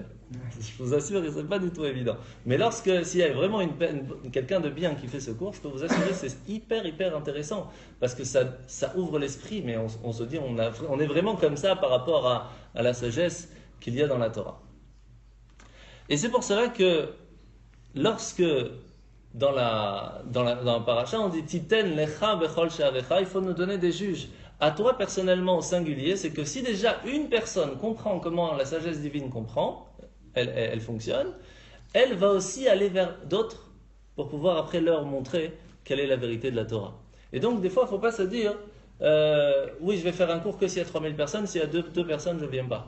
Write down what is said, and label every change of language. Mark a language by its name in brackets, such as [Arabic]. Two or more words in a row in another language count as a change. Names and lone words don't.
[French] Je vous assure que ce n'est pas du tout évident. Mais s'il y a vraiment quelqu'un de bien qui fait ce cours, je peux vous assurer que c'est hyper intéressant. Parce que ça ouvre l'esprit, mais on se dit, on est vraiment comme ça par rapport à la sagesse qu'il y a dans la Torah. Et c'est pour cela que lorsque dans le paracha on dit [Hebrew] תתן לך בכל שעריך, [French] il faut nous donner des juges. À toi personnellement au singulier, c'est que si déjà une personne comprend comment la sagesse divine elle fonctionne, elle va aussi aller vers d'autres pour pouvoir après leur montrer quelle est la vérité de la Torah. Et donc des fois il ne faut pas se dire oui je vais faire un cours que s'il y a 3000 personnes, s'il y a deux personnes je ne viens pas.